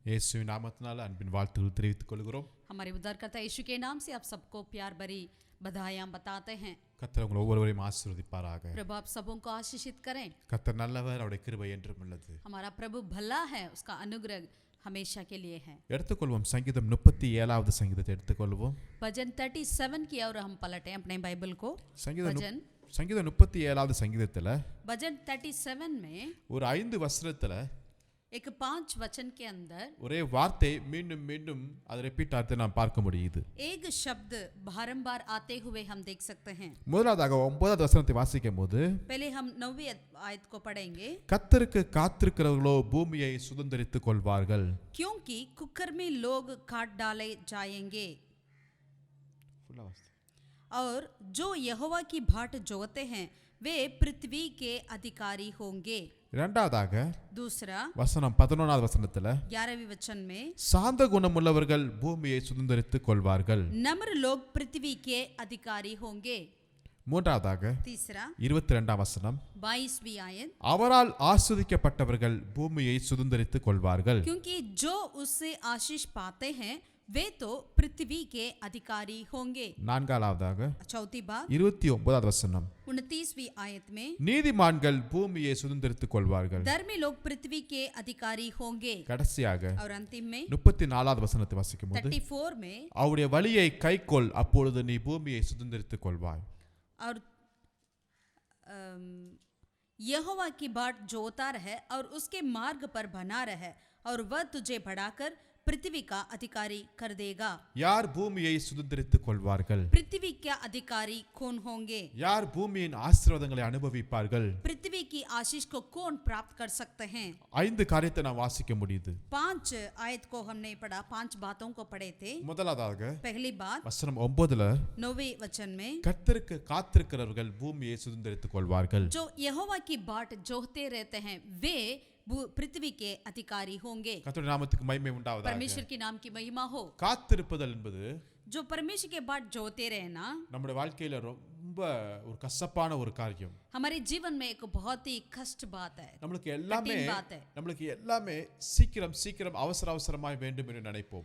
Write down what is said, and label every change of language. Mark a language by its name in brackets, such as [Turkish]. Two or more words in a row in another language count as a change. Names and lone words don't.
[Tamil] இயேசுவின் நாமத்தினால அன்பின் வாழ்த்துக்கள் தெரிவித்துக் கொள்கிறோம். [Hindi] हमारे उद्धारकर्ता यीशु के नाम से आप सबको प्यार भरी बधाइयां बताते हैं. [Tamil] கர்த்தர் உங்களை ஒவ்வொருவரையும் ஆசீர்வதிப்பாராக. [Hindi] प्रभु आप सबों को आशीषित करें. [Tamil] கர்த்தர் நல்லவர், அவருடைய கிருபை என்றும் உள்ளது. [Hindi] हमारा प्रभु भला है, उसका अनुग्रह हमेशा के लिए है. [Tamil] எடுத்துக்கொள்வோம் சங்கீதம் 37வது சங்கீதத்தை எடுத்துக்கொள்வோம். [Hindi] भजन 37 की ओर हम पलटें अपने बाइबल को. [Tamil] சங்கீதம் 37வது சங்கீதத்துல [Hindi] भजन 37 में [Tamil] ஒரு 5 வசனத்துல [Hindi] एक 5 वचन के अंदर [Tamil] ஒரே வார்த்தை மீண்டும் மீண்டும் அது ரிப்பீட் ஆகுது நாம் பார்க்க முடியுது. [Hindi] एक शब्द बारंबार आते हुए हम देख सकते हैं. [Tamil] முதலாவதாக 9வது வசனத்தை வாசிக்கும்போது [Hindi] पहले हम 9वीं आयत को पढ़ेंगे. [Tamil] கர்த்தருக்கு காத்திருக்கிறவர்களோ பூமியை சுதந்தரித்துக் கொள்வார்கள். [Hindi] क्योंकि कुकर्मी लोग काट डाले जाएंगे और जो यहोवा की बाट जोते हैं वे पृथ्वी के अधिकारी होंगे. [Tamil] இரண்டாவதாக [Hindi] दूसरा [Tamil] வசனம் 11வது வசனத்துல [Hindi] 11वीं वचन में [Tamil] சாந்த குணமுள்ளவர்கள் பூமியை சுதந்தரித்துக் கொள்வார்கள். [Hindi] नम्र लोग पृथ्वी के अधिकारी होंगे. [Tamil] மூன்றாவதாக [Hindi] तीसरा [Tamil] 22ஆம் வசனம் [Hindi] 22वीं आयत [Tamil] அவரால் ஆசீர்வதிக்கப்பட்டவர்கள் பூமியை சுதந்தரித்துக் கொள்வார்கள். [Hindi] क्योंकि जो उससे आशीष पाते हैं वे तो पृथ्वी के अधिकारी होंगे. [Tamil] நான்காவதாக [Hindi] चौथी बात [Tamil] 29வது வசனம் [Hindi] 29वीं आयत में [Tamil] நீதிமான்கள் பூமியை சுதந்தரித்துக் கொள்வார்கள். [Hindi] धर्मी लोग पृथ्वी के अधिकारी होंगे. [Tamil] கடைசியாக [Hindi] और अंतिम में [Tamil] 34வது வசனத்தை வாசிக்கும்போது [Hindi] 34 में [Tamil] அவருடைய வழியை கைக்கொள், அப்பொழுது நீ பூமியை சுதந்தரித்துக் கொள்வாய். [Hindi] और यहोवा की बाट जोता रहे और उसके मार्ग पर बना रहे और वह तुझे बढ़ाकर पृथ्वी का अधिकारी कर देगा. [Tamil] யார் பூமியை சுதந்தரித்துக் கொள்வார்கள்? [Hindi] पृथ्वी के अधिकारी कौन होंगे? [Tamil] யார் பூமியின் ஆசீர்வாதங்களை அனுபவிப்பார்கள்? [Hindi] पृथ्वी की आशीष को कौन प्राप्त कर सकते हैं? [Tamil] 5 காரியத்தை நாம் வாசிக்க முடியுது. [Hindi] 5 आयत को हमने पढ़ा, 5 बातों को पढ़े थे. [Tamil] முதலாவதாக [Hindi] पहली बात [Tamil] வசனம் 9ல [Hindi] 9वें वचन में [Tamil] கர்த்தருக்கு காத்திருக்கிறவர்கள் பூமியை சுதந்தரித்துக் கொள்வார்கள். [Hindi] जो यहोवा की बाट जोहते रहते हैं वे पृथ्वी के अधिकारी होंगे. [Tamil] கர்த்தருடைய நாமத்துக்கு மகிமை உண்டாவதாக. [Hindi] परमेश्वर के नाम की महिमा हो. [Tamil] காத்திருப்பதல் என்பது [Hindi] जो परमेश्वर के बाट जोते रहना [Tamil] நம்முடைய வாழ்க்கையில ரொம்ப ஒரு கசப்பான ஒரு காரியம். [Hindi] हमारे जीवन में एक बहुत ही कष्ट बात है. [Tamil] நம்மளுக்கு எல்லாமே சீக்கிரம் அவசரமாய் வேண்டும் என்று நினைப்போம்.